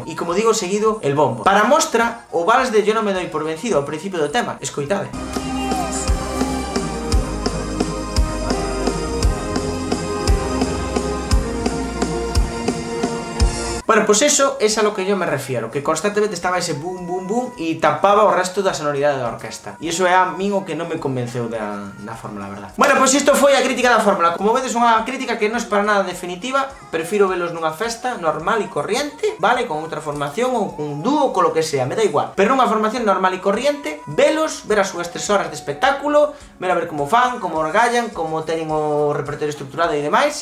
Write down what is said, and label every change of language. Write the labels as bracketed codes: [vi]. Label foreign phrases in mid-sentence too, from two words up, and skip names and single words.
[gl] E como digo seguido, el bombo. Para mostra, o vals de Yo non me doy por vencido ao principio do tema, escoitade. [es] Bueno, pues eso es a lo que yo me refiero, que constantemente estaba ese boom, boom, boom [gl] e tapaba o resto da sonoridade da orquesta. E iso é a min o que non me convenceu da fórmula, a verdad. [es] Bueno, pues [gl] isto foi a crítica da fórmula. Como vedes, unha crítica que non é para nada definitiva. Prefiro velos nunha festa normal e corriente, vale? Con outra formación ou con un dúo, [es] con lo que sea, me da igual. [gl] Pero nunha formación normal e corriente, velos, ver as súas 3 horas de espectáculo, ver a ver como fan, como orgallan, como teñen o repertorio estruturado e demais.